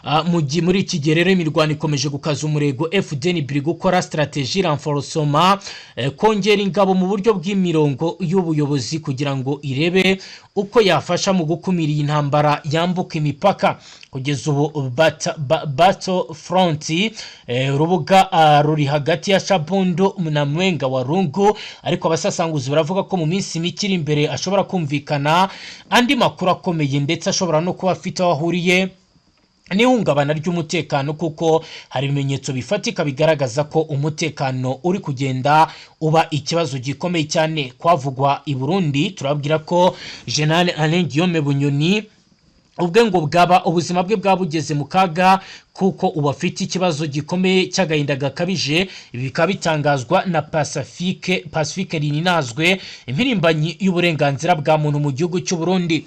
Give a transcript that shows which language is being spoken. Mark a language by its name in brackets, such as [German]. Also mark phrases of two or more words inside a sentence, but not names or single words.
[Kinyarwanda] muri iki gihe rero imirwano ikomeje gukaza umurego. FDN biri gukora [French] strategie renforcement, [Kinyarwanda] kongera ingabo mu buryo bw'imirongo y'ubuyobozi kugira ngo irebe uko yafasha mu gukumira iyi ntambara yambuka imipaka. Kugeza ubu [English] battle front [Kinyarwanda] urubuga ruri hagati ya Shabondo na Mwenga wa Rungu, ariko abasasanguzi baravuga ko mu minsi mikiri imbere ashobora kumvikana andi makuru akomeye, ndetse ashobora no kuba afite aho ahuriye n'ihungabana ry'umutekano, kuko hari ibimenyetso bifatika bigaragaza ko umutekano uri kugenda uba ikibazo gikomeye cyane. Kwavugwa i Burundi, turabwira ko General Alain Guillaume Bunyoni ubwe ngo ubuzima bwe bwabugeze mu kaga, kuko ubu afite ikibazo gikomeye cy'agahinda gakabije. Ibi bikaba bitangazwa na Pacifique Rininazwe, impirimbanyi y'uburenganzira bwa muntu mu gihugu cy'u Burundi.